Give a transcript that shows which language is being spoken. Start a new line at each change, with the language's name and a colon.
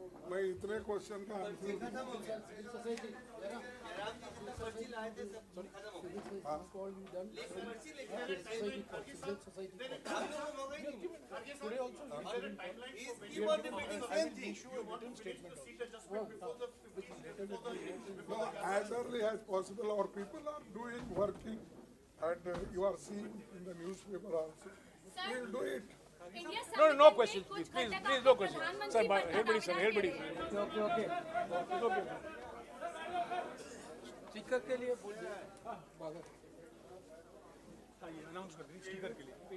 Hindi: मैं इतने क्वेश्चन का
English: as early as possible. Our people are doing working, and you are seeing in the newspaper also. We will do it. No questions, please, no questions. Sir, everybody, sir, everybody. Okay.
Hindi: Sticker के लिए बोल दिया है। ये announce कर दें sticker के लिए।